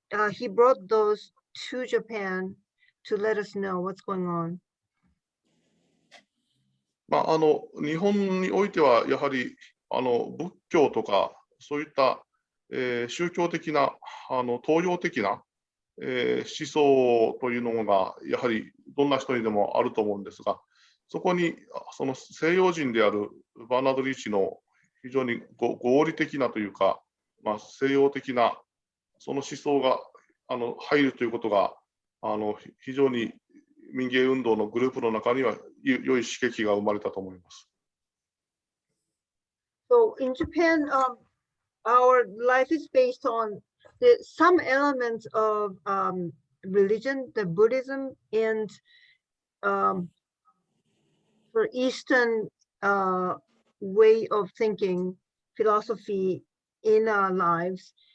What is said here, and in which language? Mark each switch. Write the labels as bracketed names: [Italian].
[English] He brought those to Japan to let us know what's going on. [Japanese] 日本においてはやはり仏教とかそういった宗教的な東洋的な思想というのがやはりどんな人にでもあると思うんですが、そこにその西洋人であるバーナード・リーチの非常に合理的なというか、西洋的なその思想が入るということが非常に民芸運動のグループの中には良い刺激が生まれたと思います。 [English] So in Japan, our life is based on some elements of religion, the Buddhism, and for Eastern way of thinking, philosophy in our lives.